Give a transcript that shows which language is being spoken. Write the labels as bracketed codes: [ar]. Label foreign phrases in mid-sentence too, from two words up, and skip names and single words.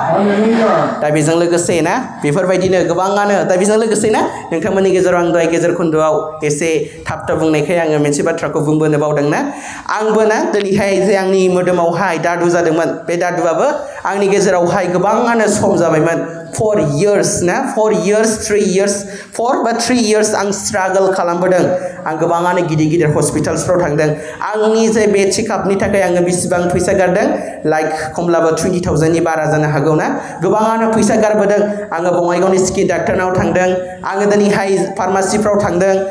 [brx] दा बेजों लोगोसे ना बेफोरबायदिनो गोबाङानो दा बेजों लोगोसे ना नोंथांमोननि गेजेराव आं दहाय गेजेर खोन्दोआव एसे थाब बुंनायखाय आङो मोनसे बाथ्राखौ बुंबोनो बावदों ना आंबो ना दिनैहाय जे आंनि मोदोमावहाय दादु जादोंमोन बे दादुआबो आंनि गेजेरावहाय गोबाङानो सम जाबायमोन 4 years ना 4 years 3 years 4 बा 3 years आं स्ट्रागल खालामबोदों आं गोबाङानो गिदिर हस्पिटाल्सफ्राव थांदों आंनि जे बे चेकआपनि थाखाय आङो बेसेबां फैसा गारदों लाइक खमब्लाबो 20,000 नि बारा जानो हागौ ना गोबाङानो फैसा गारबोदों आङो बङाइगावनि स्किन डाक्टरनाव थांदों आङो दिनैहाय फार्मासिफ्राव थांदों